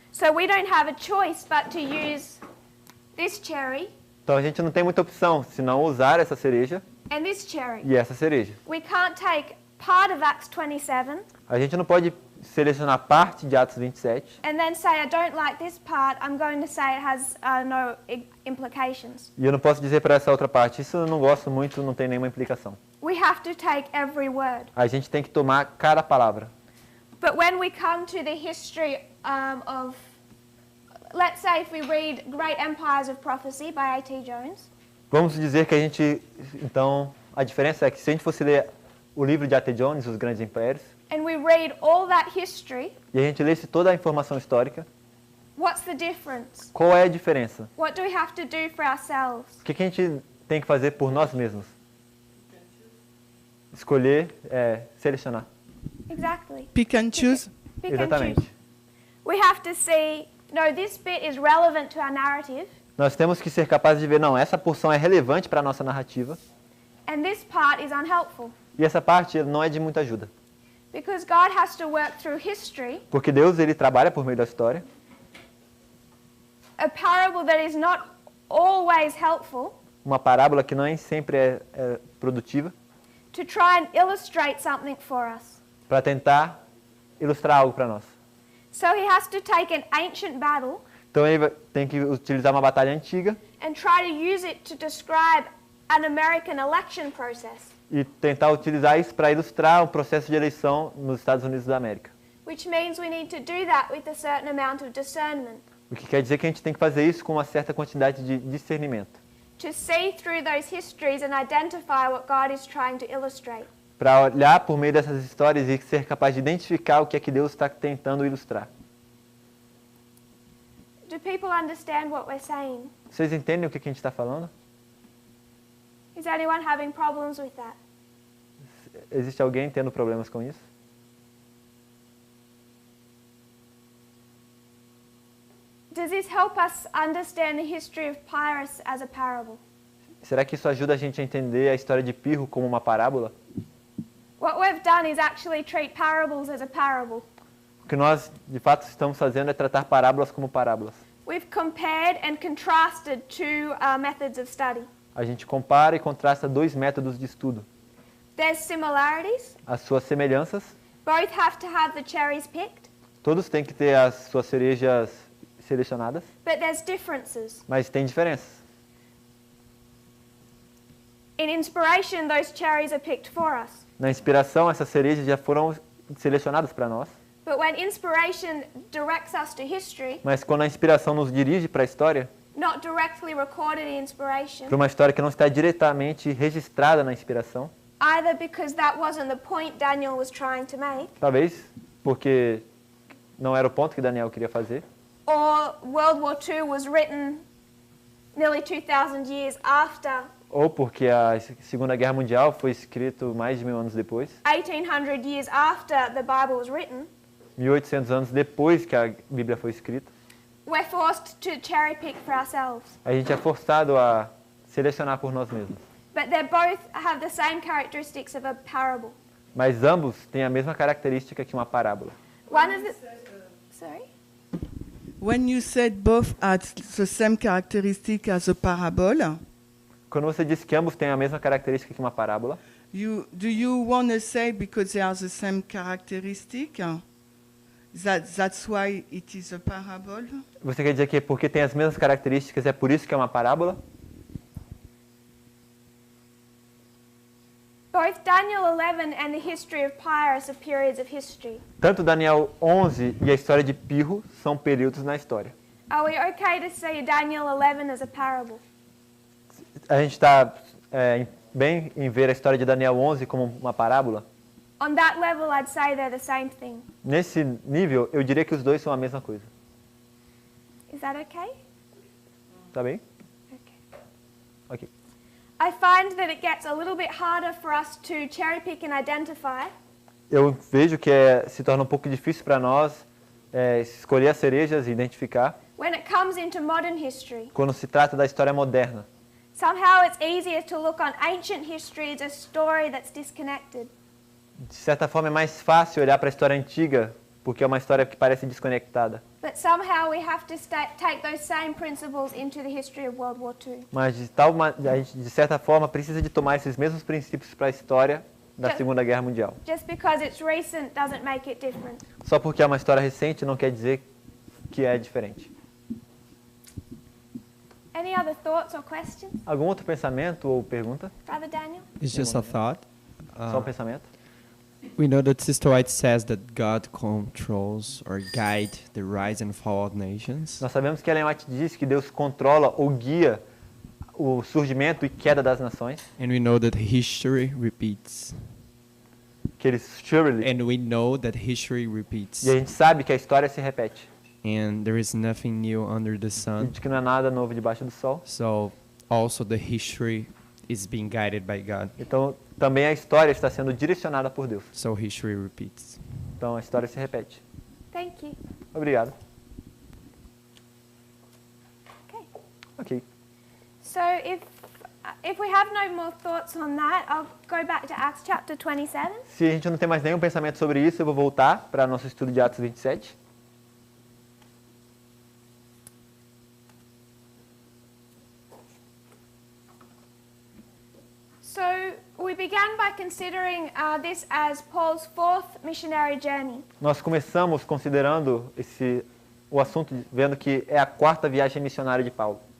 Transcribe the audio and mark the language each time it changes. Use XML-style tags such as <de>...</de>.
<en>So we don't have a choice but to use this cherry</en> <pt>Então a gente não tem muita opção senão usar essa cereja</pt> <en>and this cherry.</en> <pt>e essa cereja.</pt> <en>We can't take part of Acts 27</en> <pt>A gente não pode selecionar parte de Atos 27</pt> <en>and then say, I don't like this part, I'm going to say it has no implications.</en> <pt>e eu não posso dizer para essa outra parte, isso eu não gosto muito, não tem nenhuma implicação.</pt> <en>We have to take every word.</en> <pt>A gente tem que tomar cada palavra.</pt> <en>But when we come to the history of, let's say if we read Great Empires of Prophecy by A.T. Jones,</en> <pt>Vamos dizer que a gente, então, a diferença é que se a gente fosse ler o livro de A.T. Jones, Os Grandes Impérios,</pt> <en>and we read all that history,</en> <pt>e a gente lesse toda a informação histórica,</pt> <en>what's the difference?</en> <pt>qual é a diferença?</pt> <en>What do we have to do for ourselves?</en> <pt>O que a gente tem que fazer por nós mesmos? Escolher, selecionar.</pt> <en>Exactly. Pick and choose. Pick and</en> <pt>Exatamente.</pt> <en>choose. We have to see, no, this bit is relevant to our narrative,</en> <pt>Nós temos que ser capazes de ver, não, essa porção é relevante para a nossa narrativa</pt> <en>and this part is unhelpful.</en> <pt>e essa parte não é de muita ajuda.</pt> <en>Because God has to work through history,</en> <pt>Porque Deus, ele trabalha por meio da história.</pt> <en>a parable that is not always helpful,</en> <pt>Uma parábola que nem sempre é produtiva,</pt> <en>to try and illustrate something for us.</en> <pt>para tentar ilustrar algo para nós.</pt> <en>So he has to take an ancient battle</en> <pt>Então ele tem que utilizar uma batalha antiga</pt> <en>and try to use it to describe an American election process,</en> <pt>e tentar utilizar isso para ilustrar o processo de eleição nos Estados Unidos da América.</pt> <en>which means we need to do that with a certain amount of discernment,</en> <pt>O que quer dizer que a gente tem que fazer isso com uma certa quantidade de discernimento,</pt> <en>to see through those histories and identify what God is trying to illustrate.</en> <pt>para olhar por meio dessas histórias e ser capaz de identificar o que é que Deus está tentando ilustrar.</pt> <en>Do people understand what we're saying?</en> <pt>Vocês entendem o que a gente está falando?</pt> <en>Is anyone having problems with that?</en> <pt>Existe alguém tendo problemas com isso?</pt> <en>Does this help us understand the history of Pyrrhus as a parable?</en> <pt>Será que isso ajuda a gente a entender a história de Pirro como uma parábola?</pt> <en>What we've done is actually treat parables as a parable.</en> <pt>O que nós, de fato, estamos fazendo é tratar parábolas como parábolas.</pt> <en>We've compared and contrasted two methods of study.</en> <pt>A gente compara e contrasta dois métodos de estudo.</pt> <en>There's similarities.</en> <pt>As suas semelhanças,</pt> <en>Both have to have the cherries picked,</en> <pt>todos têm que ter as suas cerejas selecionadas,</pt> <en>but there's differences.</en> <pt>mas tem diferenças.</pt> <en>In inspiration, those cherries are picked for us.</en> <pt>Na inspiração, essas cerejas já foram selecionadas para nós,</pt> <en>But when inspiration directs us to history,</en> <pt>mas quando a inspiração nos dirige para a história,</pt> <en>not directly recorded in inspiration,</en> <pt>para uma história que não está diretamente registrada na inspiração,</pt> <en>either because that wasn't the point Daniel was trying to make,</en> <pt>talvez porque não era o ponto que Daniel queria fazer,</pt> <en>or World War II was written nearly 2,000 years after,</en> <pt>ou porque a Segunda Guerra Mundial foi escrito mais de 1000 anos depois,</pt> <en>1,800 years after the Bible was written,</en> <pt>1800 anos depois que a Bíblia foi escrita,</pt> <en>we're forced to cherry pick for ourselves.</en> <pt>a gente é forçado a selecionar por nós mesmos.</pt> <en>But they both have the same characteristics of a parable.</en> <pt>Mas ambos têm a mesma característica que uma parábola.</pt> <en>One of the... Sorry? When you said both had the same characteristic as a parable,</en> <pt>Quando você diz que ambos têm a mesma característica que uma parábola,</pt> <en>do you want to say because they are the same characteristic? That's why it is a parable?</en> <pt>você quer dizer que porque tem as mesmas características é por isso que é uma parábola?</pt> <en>Both Daniel 11 and the history of Pyrrhus are periods of history.</en> <pt>Tanto Daniel 11 e a história de Pirro são períodos na história.</pt> <en>Are we okay to see Daniel 11 as a parable?</en> <pt>A gente está bem em ver a história de Daniel 11 como uma parábola?</pt> <en>On that level, I'd say they're the same thing.</en> <pt>Nesse nível, eu diria que os dois são a mesma coisa.</pt> <en>Is that okay?</en> <pt>Tá bem?</pt> <en>Okay.</en> <pt>Ok.</pt> <en>I find that it gets a little bit harder for us to cherry pick and identify</en> <pt>Eu vejo que se torna um pouco difícil para nós escolher as cerejas e identificar</pt> <en>when it comes into modern history.</en> <pt>quando se trata da história moderna.</pt> <en>Somehow it's easier to look on ancient history as a story that's disconnected.</en> <pt>De certa forma é mais fácil olhar para a história antiga, porque é uma história que parece desconectada.</pt> <en>But somehow we have to take those same principles into the history of World War II.</en> <pt>Mas a gente, de certa forma, precisa de tomar esses mesmos princípios para a história da Segunda Guerra Mundial.</pt> <en>Just because it's recent doesn't make it different.</en> <pt>Só porque é uma história recente não quer dizer que é diferente.</pt> <en>Any other thoughts or questions?</en> <pt>Algum outro pensamento ou pergunta?</pt> <en>Brother Daniel? It's just a thought.</en> <pt>Só um pensamento?</pt> <en>We know that Sister White says that God controls or guide the rise and fall of nations.</en> <pt>Nós sabemos que Ellen White diz que Deus controla ou guia o surgimento e queda das nações.</pt> <en>And we know that history repeats. Que eles surely. And we know that history repeats.</en> <pt>E a gente sabe que a história se repete.</pt> <en>And there is nothing new under the</en> <pt>E</pt> <en>sun.</en> <pt>de que não há nada novo debaixo do sol.</pt> <en>So also the history is being guided by God.</en> <pt>Então, também a história está sendo direcionada por Deus.</pt> <en>So history repeats.</en> <pt>Então, a história se repete.</pt> <en>Thank you.</en> <pt>Obrigado.</pt> <en>Okay.</en> <pt>Ok.</pt> <en>So if we have no more thoughts on that, I'll go back to Acts chapter 27.</en> <pt>Se a gente não tem mais nenhum pensamento sobre isso, eu vou voltar para nosso estudo de Atos 27.</pt> <en>So we began by considering this as Paul's fourth missionary journey.</en> <pt>Nós começamos considerando o assunto, vendo que é a quarta viagem missionária de Paulo.</pt>